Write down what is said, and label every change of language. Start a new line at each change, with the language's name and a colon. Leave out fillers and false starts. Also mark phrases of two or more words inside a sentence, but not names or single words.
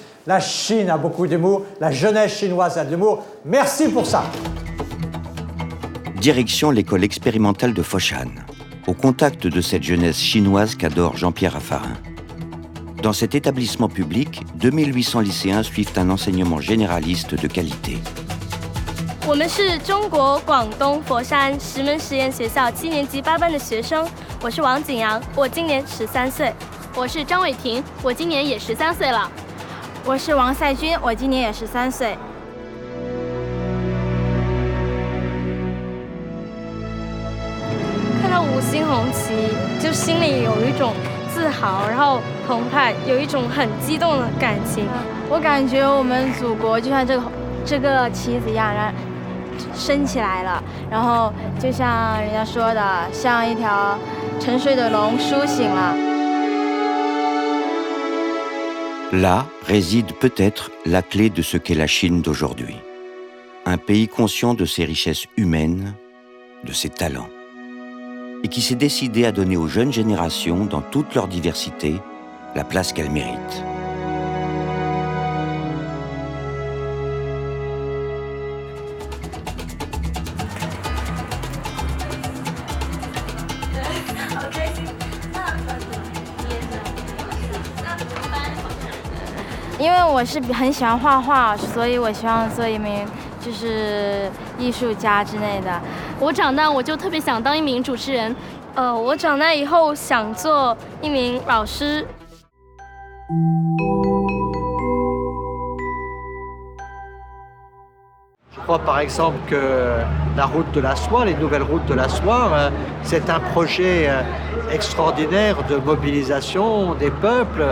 French: La Chine a beaucoup d'humour, la jeunesse chinoise a de l'humour. Merci pour ça. Direction l'école expérimentale de Foshan, au contact de cette jeunesse chinoise qu'adore Jean-Pierre Raffarin. Dans cet établissement public, 2800 lycéens suivent un enseignement généraliste de qualité.
Chinese: 我们是中国广东佛山石门实验学校7年级8班的学生，我是王景阳，我今年13岁。我是张伟婷，我今年也13岁了。我是王赛军，我今年也13岁。看到5星红旗，就心里有一种自豪，然后澎湃，有一种很激动的感情。我感觉我们祖国就像这个旗子一样，然后升起来了，然后就像人家说的，像一条沉睡的龙苏醒了。
French: Là réside peut-être la clé de ce qu'est la Chine d'aujourd'hui. Un pays conscient de ses richesses humaines, de ses talents, et qui s'est décidé à donner aux jeunes générations, dans toute leur diversité, la place qu'elles méritent.
Chinese: OK， 因为我是很喜欢画画，所以我希望做一名就是艺术家之类的。我长大我就特别想当一名主持人，我长大以后想做一名老师。
French: Je crois par exemple que la route de la soie, les nouvelles routes de la soie, c'est un projet extraordinaire de mobilisation des peuples.